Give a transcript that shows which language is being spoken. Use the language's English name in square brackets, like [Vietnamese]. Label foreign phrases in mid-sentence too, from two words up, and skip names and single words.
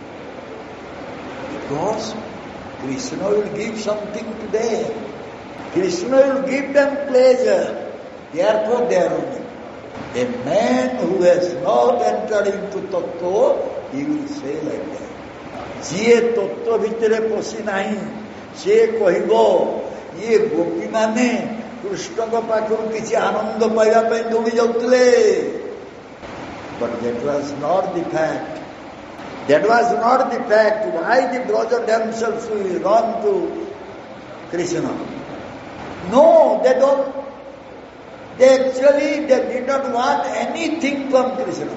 [English] Because Krishna will give something to them. Krishna will give them pleasure. Therefore they are running. A man who has not entered into Tattva, he will say like that. [Odia] ଯିଏ ତତ୍ତ୍ୱ ଭିତରେ ପଶି ନାହିଁ ସେ କହିବ ଇଏ ଗୋପୀମାନେ କୃଷ୍ଣଙ୍କ ପାଖରୁ କିଛି ଆନନ୍ଦ ପାଇବା ପାଇଁ ଦୌଡ଼ି ଯାଉଥିଲେ. [English] But that was not the fact. That was not the fact. Why the brothers themselves will run to Krishna? No, they don't. They did not want anything from Krishna.